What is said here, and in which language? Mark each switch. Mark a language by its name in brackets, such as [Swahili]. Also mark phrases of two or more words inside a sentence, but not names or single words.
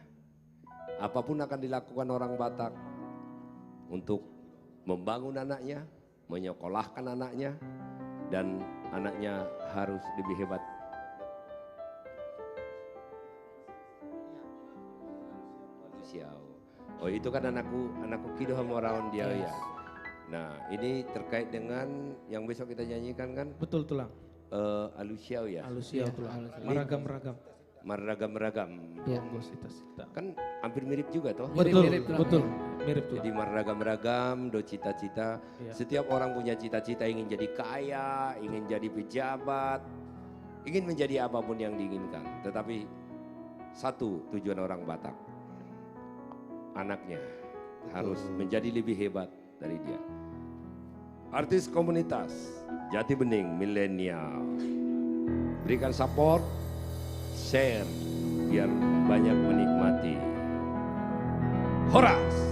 [Indonesian] Apapun akan dilakukan orang Batak untuk membangun anaknya, menyekolahkan anaknya, dan anaknya harus lebih hebat. Oh itu kan anakku Kido sama orang dia ya. Nah ini terkait dengan yang besok kita nyanyikan kan? Betul tulang. Alusiau ya. Alusiau tulang. Meragam-ragam. Meragam-ragam. Iya. Kan hampir mirip juga toh. Betul. Mirip tuh. Jadi meragam-ragam, do cita-cita. Iya. Setiap orang punya cita-cita, ingin jadi kaya, ingin jadi pejabat, ingin menjadi apapun yang diinginkan. Tetapi satu tujuan orang Batak, anaknya harus menjadi lebih hebat dari dia. Artis komunitas Jati Bening milenial, berikan support, share biar banyak menikmati. Horas.